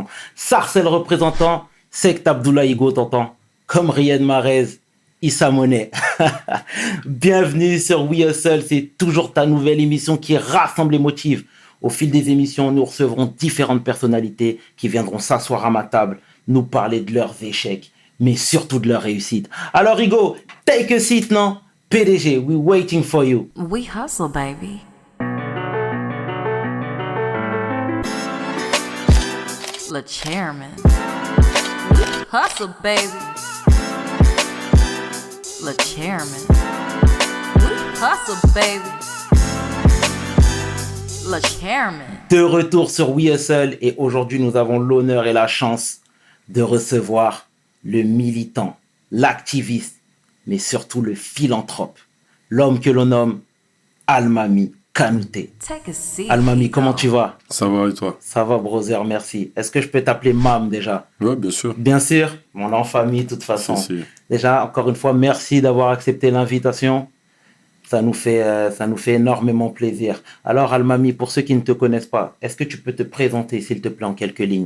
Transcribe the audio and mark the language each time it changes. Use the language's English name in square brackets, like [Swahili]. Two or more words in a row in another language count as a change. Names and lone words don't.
[French] Sarcel représentant, Sect Abdoulaye Higo t'entends, comme Riyad Mahrez, Issa Monet. Bienvenue sur We Hustle, c'est toujours ta nouvelle émission qui rassemble et motive. Au fil des émissions, nous recevrons différentes personnalités qui viendront s'asseoir à ma table, nous parler de leurs échecs, mais surtout de leurs réussites. Alors Higo, [English] take a seat, [French] non? [English] PDG, we waiting for you. We hustle, baby. Le chairman. We hustle, baby. Le chairman. We hustle, baby. Le chairman. [French] De retour sur We Hustle et aujourd'hui nous avons l'honneur et la chance de recevoir le militant, l'activiste, mais surtout le philanthrope, l'homme que l'on nomme Almami Kanouté. [English] Take a seat. Almami, [French] comment tu vas? Ça va et toi? Ça va, brother, merci. Est-ce que je peux t'appeler Mam déjà? Ouais, bien sûr. Bien sûr, on est en famille de toute façon. Si. Déjà, encore une fois, merci d'avoir accepté l'invitation. Ça nous fait énormément plaisir. Alors, Almami, pour ceux qui ne te connaissent pas, est-ce que tu peux te présenter, s'il te plaît, en quelques lignes?